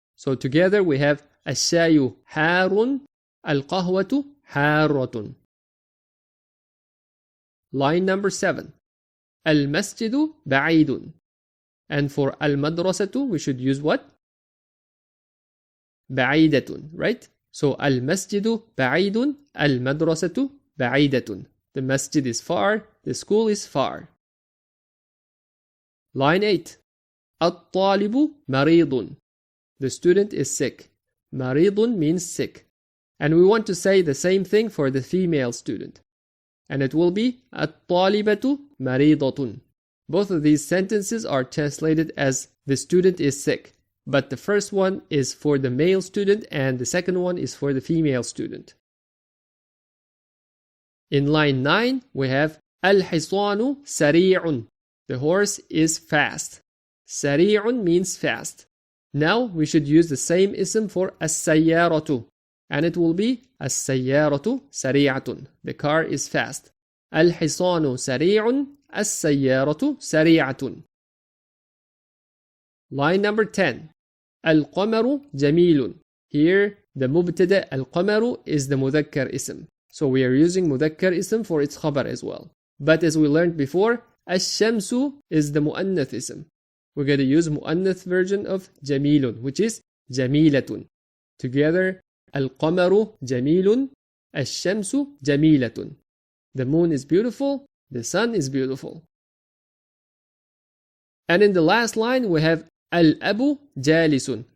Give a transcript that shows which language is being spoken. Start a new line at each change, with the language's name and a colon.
English: So together we have
Arabic: الشاي حار, القهوة حارة.
English: Line number 7.
Arabic: المسجد بعيد.
English: And for المدرسة we should use what? بعيدة, right?
Arabic: So المسجد بعيد, المدرسة بعيدة.
English: The masjid is far, the school is far. Line 8.
Arabic: الطالب مريض.
English: The student is sick. مريض means sick. And we want to say the same thing for the female student. And it will be
Arabic: الطالبة مريضة.
English: Both of these sentences are translated as the student is sick. But the first one is for the male student and the second one is for the female student. In line 9, we have
Arabic: الحصان سريع.
English: The horse is fast. سريع means fast. Now we should use the same ism for السيارة. And it will be
Arabic: السيارة سريعة.
English: The car is fast.
Arabic: الحصان سريع, السيارة سريعة.
English: Line number 10.
Arabic: القمر جميل.
English: Here the مبتدأ القمر is the مذكر اسم. So we are using مذكر اسم for its خبر as well. But as we learned before, الشمس is the مؤنث اسم. We're going to use مؤنث version of جميل, which is جميلة.
Arabic: Together, القمر جميل, الشمس جميلة.
English: The moon is beautiful, the sun is beautiful. And in the last line, we have
Arabic: الأب جالس.